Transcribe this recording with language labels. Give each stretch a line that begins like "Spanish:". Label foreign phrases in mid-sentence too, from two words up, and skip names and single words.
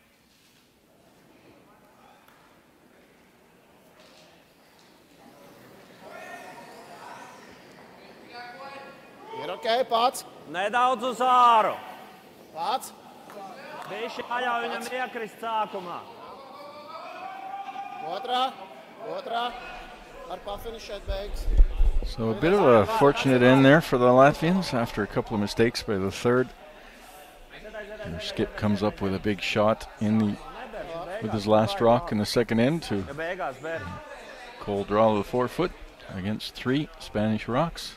Latvian: Ir ok, pats. Nedaudz uz āru. Pats. Bišķi jāļauj viņam iekrist sākumā. Otrā. Ar pafinišēt beigas.
English: So a bit of a fortunate end there for the Latvians after a couple of mistakes by the third. Their skip comes up with a big shot with his last rock in the second end to cold draw to the forefoot against 3 Spanish rocks.